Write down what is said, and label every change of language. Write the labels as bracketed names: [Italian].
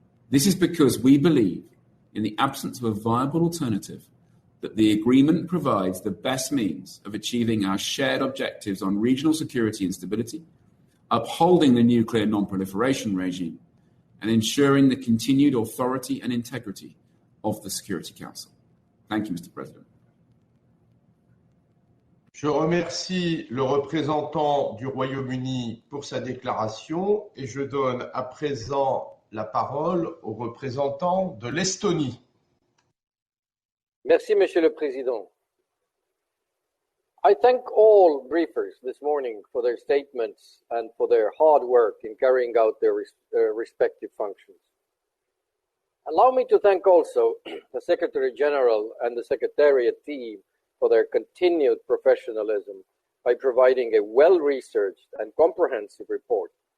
[English] This is because we believe, in the absence of a viable alternative, that the agreement provides the best means of achieving our shared objectives on regional security and stability, upholding the nuclear non-proliferation regime, and ensuring the continued authority and integrity of the Security Council. Thank you, Mr. President. [French] Je remercie le représentant du Royaume-Uni pour sa déclaration et je donne à présent la parole au représentant de l'Estonie. Merci, Monsieur le Président. [English] I thank all briefers this morning for their statements and for their hard work in carrying out their respective functions. Allow me to thank also the Secretary General and the Secretariat team for their continued professionalism by providing a well-researched and comprehensive report.